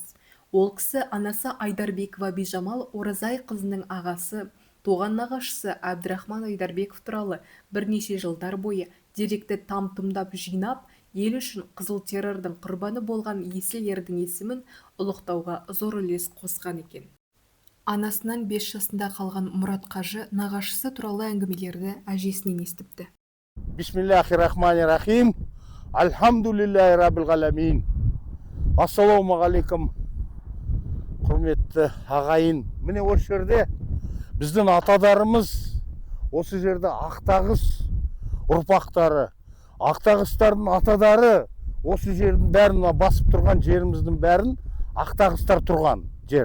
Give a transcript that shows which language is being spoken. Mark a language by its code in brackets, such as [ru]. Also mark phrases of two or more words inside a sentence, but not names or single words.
[kk] Ол кісі анасы Айдарбекова Бижамал Оразай қызының ағасы, туған нағашысы Әбдірахман Айдарбеков туралы бірнеше жылдар бойы деректі там-тұмдап жинап, ел үшін қызыл террордың құрбаны болған есіл ердің есімін ұлықтауға зор үлес қосқан екен. Анасынан 5 жасында қалған Мұрат Қажы нағашысы туралы әңгімелерді әжесінен естіпті. [ar] بسم الله الرحمن الرحيم. الحمد لله رب العالمين. [kk] Ассалаумағалейкум, құрметті ағайын. Міне осы жерде біздің атадарымыз, осы жерде Ақтағыс ұрпақтары, Ақтағыстардың атадары осы жердің бәрін, басып тұрған жеріміздің бәрін Ақтағыстар тұрған жер.